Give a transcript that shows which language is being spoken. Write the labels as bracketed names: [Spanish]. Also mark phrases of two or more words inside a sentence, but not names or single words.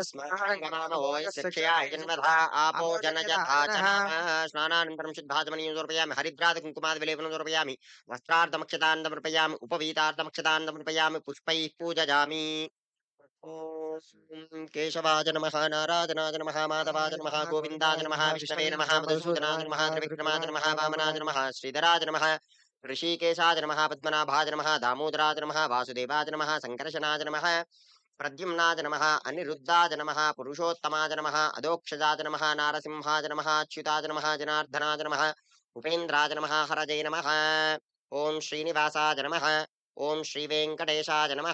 [Sanskrit] ఆపో స్నానానంతరం శుద్ధాచమనీయం సమర్పయామి హరిద్రాది కుంకుమాది విలేపనం సమర్పయామి వస్త్రార్థమక్షతాన్ సమర్పయామి ఉపవీతార్థమక్షతాన్ సమర్పయామి పుష్పైః పూజయామి. ఓం కేశవాయ నమః నారాయణాయ నమః మాధవాయ నమః గోవిందాయ నమః విష్ణవే నమః మధుసూదనాయ నమః త్రివిక్రమాయ నమః వామనాయ నమః శ్రీధరాయ నమః ऋषिकेशाय नमः पद्मनाभाय नमः दामोदराय नमः वासुदेवाय नमः संकर्षणाय नमः प्रद्युम्नाय नमः अनिरुद्धाय नमः पुरुषोत्तमाय नमः अदोक्षजाय नमः नारसिंहाय नमः अच्युताय नमः जनार्दनाय नमः उपेन्द्राय नमः हरजे नमः ओम श्रीनिवासाय नमः ओम श्रीवेङ्कटेशाय नमः